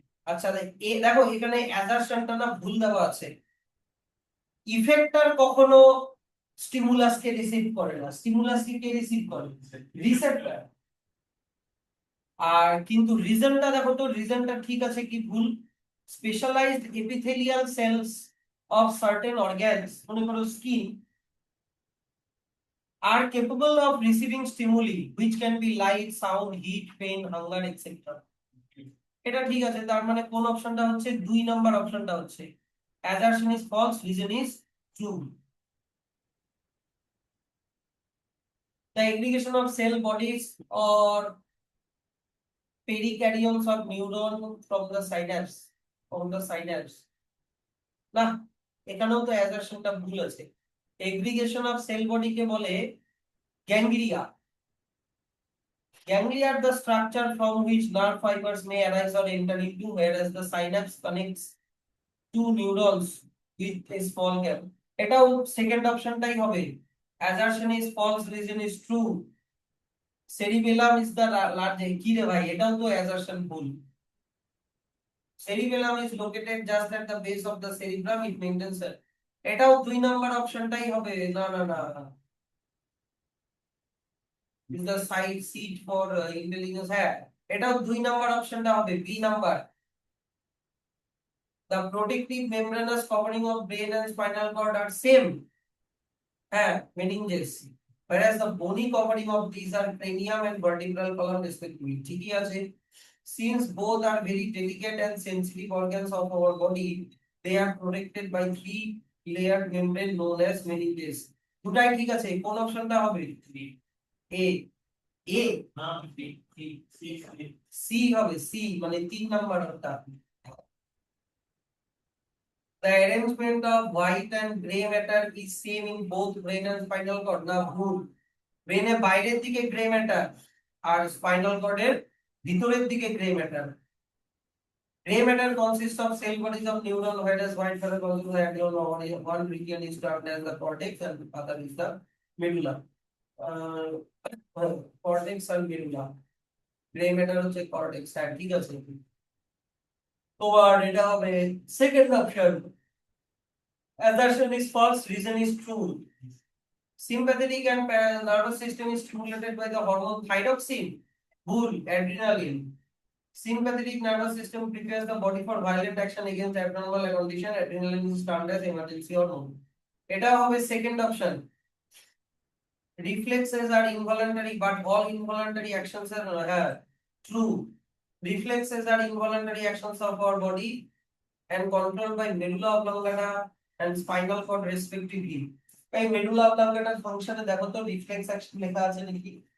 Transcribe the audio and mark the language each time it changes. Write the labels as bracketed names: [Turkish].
[Bangla] আচ্ছা, এ দেখো এখানে অ্যাসারশনটা না ভুল দেওয়া আছে। ইফেক্টর কখনো স্টিমুলাসকে রিসিভ করে না, স্টিমুলাসকে কে রিসিভ করে? রিসেপ্টর। আর কিন্তু রিজনটা দেখো তো, রিজনটা ঠিক আছে কি ভুল? [English] specialized epithelial cells of certain organs, [Bangla] মনে করো [English] Skin, are capable of receiving stimuli which can be light, sound, heat, pain, hunger, etc. [Bangla] এটা ঠিক আছে, তার মানে কোন অপশনটা হচ্ছে? 2 নাম্বার অপশনটা হচ্ছে। [English] assertion is false, reason is true. The aggregation of cell bodies or perikaryones of neuron from the synapse, [Bangla] না, এখানেও তো অ্যাসারশনটা ভুল আছে। [English] aggregation of cell body [Bangla] কে বলে ganglia. [English] Ganglia are the structure from which nerve fibers may arise or enter into, whereas the synapse connects two neurons with a small gap. [Bangla] এটাও second অপশনটাই হবে। [English] Assertion is false, reason is true. Cerebellum is the large, [Bangla] কি রে ভাই, এটাও তো assertion ভুল। [English] Cerebellum is located just at the base of the cerebrum, it maintains a, [Bangla] এটাও 2 number অপশনটাই হবে। না না না, [English] is the side seat for intelligence, [Bangla] হ্যাঁ এটাও 2 নাম্বার অপশনটা হবে, B number. [English] The protective membranous covering of brain and spinal cord are same, হ্যাঁ meninges, whereas the bony covering of these are cranium and vertebral column respectively, [Bangla] ঠিকই আছে। [English] Since both are very delicate and sensitive organs of our body, they are protected by 3 layered membrane known as meninges. [Bangla] দুটাই ঠিক আছে, কোন অপশনটা হবে? এ, এ না, C হবে, সি মানে 3 নাম্বারটা। [English] The arrangement of white and gray matter is same in both brain and spinal cord, [Bangla] না ভুল। ব্রেনের বাইরের দিকে গ্রে ম্যাটার আর স্পাইনাল কর্ডের ভিতরের দিকে grey matter. [English] Gray matter consists of cell bodies of neuron, whereas white matter consists of axon. One region is termed as the cortex and other is the medulla. Uh, cortex and medulla. [Bangla] Gray matter হচ্ছে cortex, হ্যাঁ ঠিক আছে। তোমার এটা হবে second option. [English] Assertion is false, reason is true. Sympathetic and nervous system is stimulated by the hormone thyroxine, bull, adrenaline. Sympathetic nervous system prepares the body for violent action against abnormal condition. Adrenaline is termed as emergency hormone. [Bangla] এটা হবে second option. [English] Reflexes are involuntary, but all involuntary actions are true. Reflexes are involuntary actions of our body and controlled by medulla oblongata and spinal cord respectively. [Bangla] এই medulla oblongata ফাংশনে দেখো তো reflex action লেখা আছে নাকি?